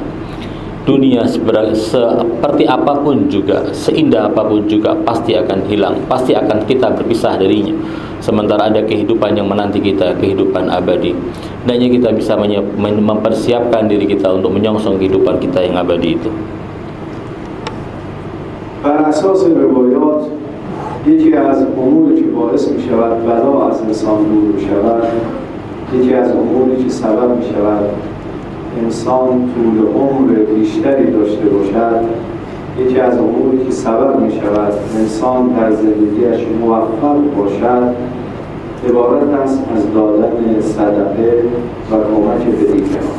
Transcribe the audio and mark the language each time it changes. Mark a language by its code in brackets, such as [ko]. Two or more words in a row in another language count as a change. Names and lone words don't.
[id] Dunia seperti apapun juga, seindah apapun juga, pasti akan hilang, pasti akan kita berpisah darinya. Sementara ada kehidupan yang menanti kita, kehidupan abadi. Hendaknya kita bisa mempersiapkan diri kita untuk menyongsong kehidupan kita yang abadi itu. [fa] بر اساس روایات یکی از اموری که باعث می شود بلا از انسان دور شود، یکی از اموری که سبب می شود انسان طول عمر بیشتری داشته باشد، یکی از اموری که سبب می شود انسان در زندگیش موفق باشد، عبارت است از دادن صدقه و کمک به دیگران.